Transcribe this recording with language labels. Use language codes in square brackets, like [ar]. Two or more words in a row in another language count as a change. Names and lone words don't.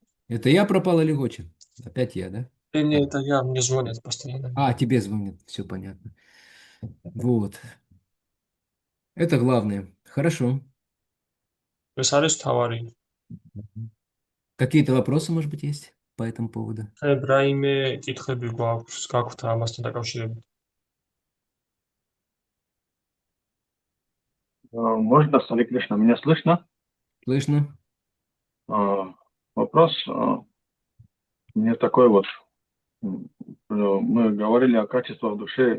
[ru] Это я пропал или Гоча? Опять я, да? Не, это я, мне звонят постоянно. А, тебе звонят, все понятно. Вот. Это главное. Хорошо. [ka] ეს არის თავარი. [ru] Какие-то вопросы, может быть, есть по этому поводу? [ka] რაიმე კითხები გაქვთ ამასთან დაკავშირებით? [ru] Можно, Харе Кришна, меня слышно? Слышно? Вопрос мне такой вот. Мы говорили о качествах души.